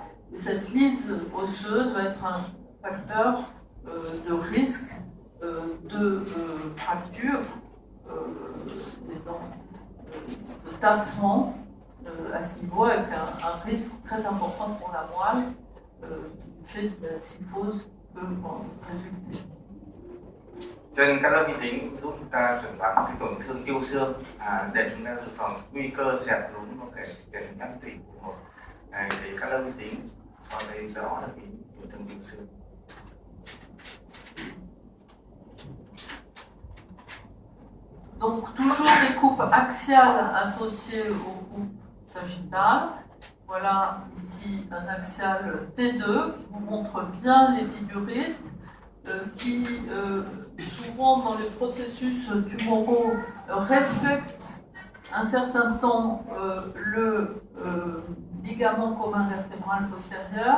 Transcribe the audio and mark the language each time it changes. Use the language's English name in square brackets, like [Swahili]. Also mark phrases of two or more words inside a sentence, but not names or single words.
[French] Et cette lyse osseuse va être un facteur de risque de fracture et donc de tassement à ce niveau, avec un risque très important pour la moelle du fait de la syphose qui peut en résulter. [Vietnamese] Trên các lớp vi tính giúp chúng ta chuẩn đoán cái tổn thương tiêu xương để chúng ta dự phòng nguy cơ xẹp lún có thể chèn ép tủy của một thì các lớp vi tính cho thấy rõ là cái tổn thương tiêu xương. [French] Donc toujours des coupes axiales associées aux coupes sagittales. Voilà ici un axial T2 qui vous montre bien l'épidurite qui souvent dans les processus tumoraux respecte un certain temps le ligament commun vertébral postérieur.